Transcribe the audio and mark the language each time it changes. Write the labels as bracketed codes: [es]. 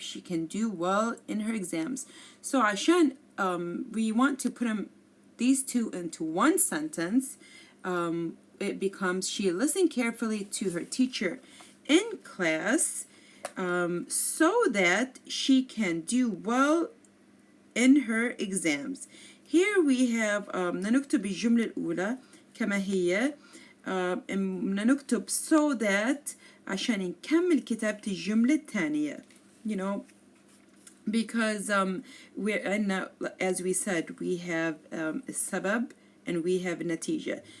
[en] She can do well in her exams. So [ar] عشان [en] we want to put these two into one sentence, it becomes she listened carefully to her teacher in class so that she can do well in her exams. Here we have [ar] نكتب الجملة الأولى كما هي نكتب [en] so that [ar] عشان نكمل كتابة الجملة الثانية. [en] You know, because as we said, we have السبب and we have النتيجة.